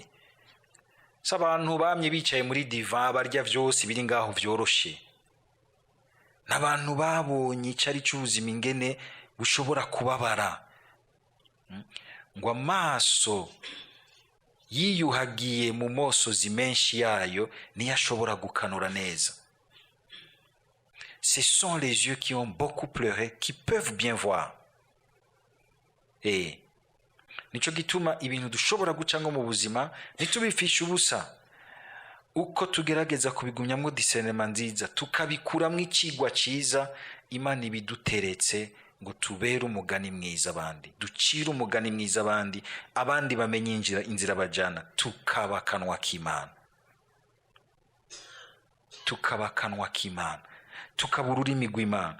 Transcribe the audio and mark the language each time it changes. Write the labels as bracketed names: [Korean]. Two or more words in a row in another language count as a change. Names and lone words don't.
[Rundi] S'abantu bamye bicaye muri divan barya vyose biri ngaho vyoroshe, n'abantu babonye icari cy'ubuzima ingene bushobora kubabara, ngo amaso yiyuhagiye mu mosozi menshi yayo niyo ashobora gukanura neza. [French] Ce sont les yeux qui ont beaucoup pleuré qui peuvent bien voir. [Rundi] Nico gituma ibintu dushobora gucanga mu buzima ntitubifishe ubusa, uko tugerageza kubigumyamwo discernement nziza tukabikuramwo icigwa ciza, Imana ibiduteretse ngo tubere umugani mwiza abandi, ducire umugani mwiza abandi, abandi bamenye inzira bajana, tukaba kanwa k'Imana, tukaba kanwa k'Imana, tukaba ururimi rw'Imana.